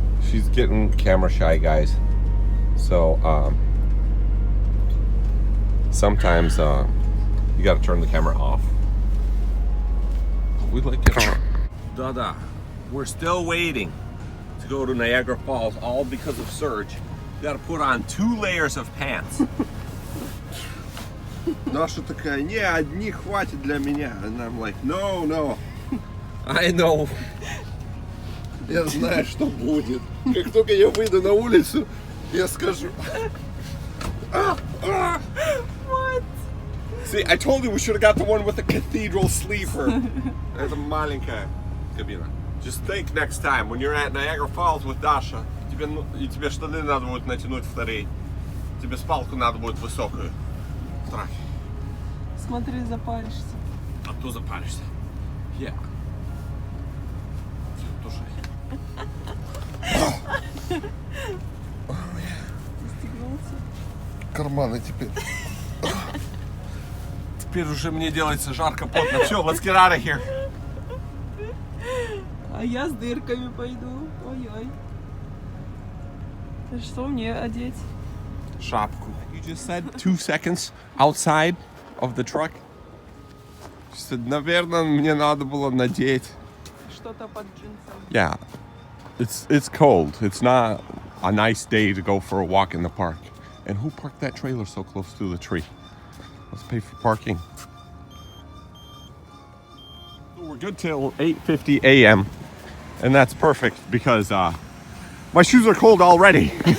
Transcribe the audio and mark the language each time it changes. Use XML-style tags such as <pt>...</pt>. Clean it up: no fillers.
<en>She's getting camera shy, guys. So, sometimes you gotta turn the camera off. We like it. Da-da. We're still waiting to go to Niagara Falls, all because of Serge. You gotta put on 2 layers of pants.</en> <ru>Наша такая, не, одни хватит для меня.</ru> <en>And I'm like, no. I know.</en> <ru>Я знаю, что будет. Как только я выйду на улицу, я скажу.</ru> <en>What? See, I told you we should have got the one with the cathedral sleeper.</en> <ru>Это маленькая кабина.</ru> <en>Just think next time, when you're at Niagara Falls with Dasha,</en> <ru>тебе штаны надо будет натянуть вторые. Тебе спалку надо будет высокую. Страх. Смотри, запаришься. А то запаришься. Yeah. Застегнулся. Карманы теперь. Теперь уже мне делается жарко, потно.</ru> <en>Все, let's get out of here.</en> <ru>А я с дырками пойду. Ой-ой. Что мне одеть? Шапку.</ru> <en>You just said 2 seconds outside of the truck. She said,</en> <ru>наверное, мне надо было надеть. Что-то под джинсом.</ru> <en>Yeah, it's cold. It's not a nice day to go for a walk in the park. And who parked that trailer so close to the tree? Let's pay for parking. So we're good till 8:50 a.m. And that's perfect because my shoes are cold already.</en>